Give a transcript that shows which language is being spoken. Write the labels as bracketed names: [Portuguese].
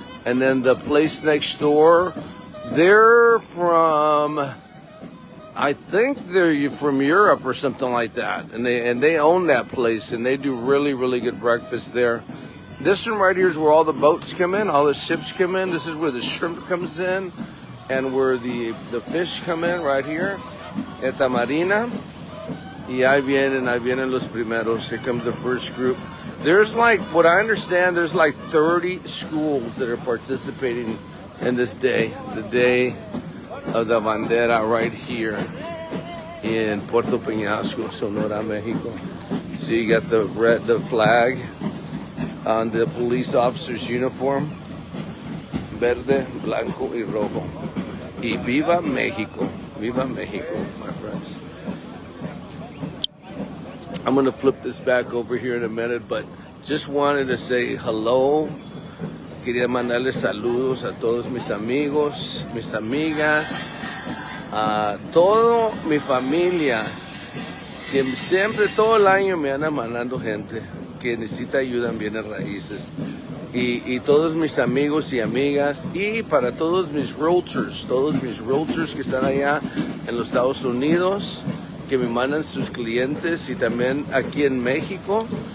[English] And then the place next door, they're from, I think they're from Europe or something like that. And they own that place, and they do really, really good breakfast there. This one right here is where all the boats come in, all the ships come in. This is where the shrimp comes in and where the fish come in right here. [Spanish] Esta marina. Y ahí vienen los primeros. [English] Here comes the first group. There's like, what I understand, there's like 30 schools that are participating in this day, the day of the bandera right here in Puerto Penasco, Sonora, Mexico. So you got the flag on the police officer's uniform, [Spanish] verde, blanco y rojo. Y viva Mexico, [English] my friends. I'm gonna flip this back over here in a minute, but just wanted to say hello. [Spanish] Quería mandarles saludos a todos mis amigos, mis amigas, a toda mi familia, que siempre todo el año me andan mandando gente que necesita ayuda en bienes raíces. Y todos mis amigos y amigas, y para todos mis realtors que están allá en los Estados Unidos, que me mandan sus clientes, y también aquí en México,